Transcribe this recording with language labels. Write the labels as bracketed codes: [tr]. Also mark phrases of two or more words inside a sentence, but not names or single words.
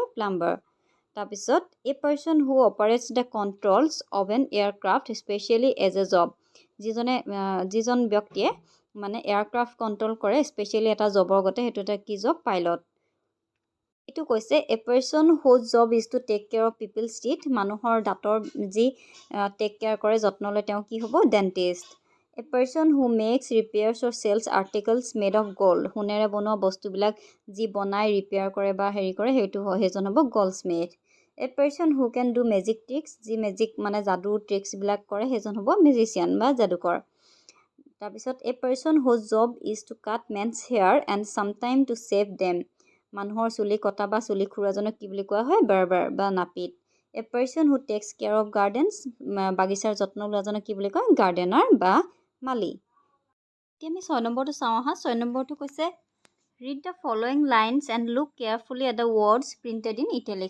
[as] প্লাম্বাৰ। [en] তাৰপিছত a person who operates the controls of an aircraft specially as a job. [as] যিজন ব্যক্তিয়ে মানে [en] aircraft control [as] কৰে স্পেচিয়েলি এটা জবৰ গতে, সেইটো এটা কি জব? [en] পাইলট। [as] এইটো কৈছে [en] a person whose job is to take care of people's teeth. [as] মানুহৰ দাঁতৰ যি [en] take care [as] কৰে, যত্ন লয়, তেওঁ কি হ'ব? ডেণ্টিষ্ট। [en] a person who makes repairs or sells articles made of gold. [as] সোণেৰে বনোৱা বস্তুবিলাক যি বনাই ৰিপেয়াৰ কৰে বা হেৰি কৰে, সেইজন হ'ব গল্ডস্মিথ। [en] a person who can do magic tricks. [as] যি মেজিক মানে যাদু ট্ৰিক্সবিলাক কৰে সেইজন হ'ব মেজিচিয়ান বা যাদুকৰ। [en] তাৰপিছত a person whose job is to cut men's hair and sometime to shave them. [as] মানুহৰ চুলি কটা বা চুলি খুৰোৱাজনক কি বুলি কোৱা হয়? বাৰ্বাৰ বা নাপিত। [en] a person who takes care of gardens. [as] বাগিচাৰ যত্ন লোৱাজনক কি বুলি কয়? গাৰ্ডেনাৰ বা মালি। এতিয়া আমি 6 নম্বৰটো চাওঁ আহা। [en] 6 [as] নম্বৰটো কৈছে [en] read the following lines and look carefully at the words printed in italics.